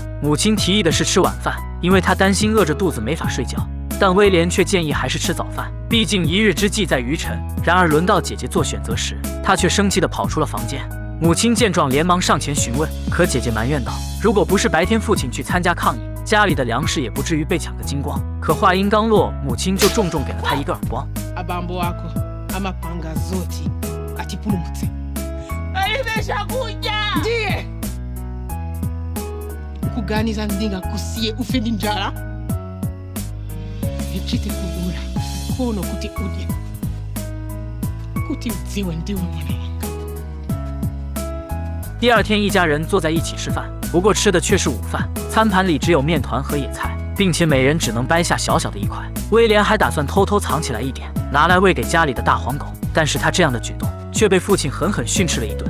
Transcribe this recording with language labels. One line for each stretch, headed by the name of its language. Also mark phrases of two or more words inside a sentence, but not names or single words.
Chinese: 母亲提议的是吃晚饭，因为她担心饿着肚子没法睡觉，但威廉却建议还是吃早饭，毕竟一日之计在于晨。然而轮到姐姐做选择时，她却生气地跑出了房间。母亲见状连忙上前询问，可姐姐埋怨道，如果不是白天父亲去参加抗议，家里的粮食也不至于被抢个精光。可话音刚落，母亲就重重给了她一个耳光。
Nyanja: kuganiza ndinga kusiye ufe njala vichite kugula mkono kuti uje kuti udziwe ndiwe mwana wanga。
Chinese: 第二天，一家人坐在一起吃饭，不过吃的却是午饭，餐盘里只有面团和野菜，并且每人只能掰下小小的一块。威廉还打算偷偷藏起来一点，拿来喂给家里的大黄狗，但是他这样的举动却被父亲狠狠训斥了一顿。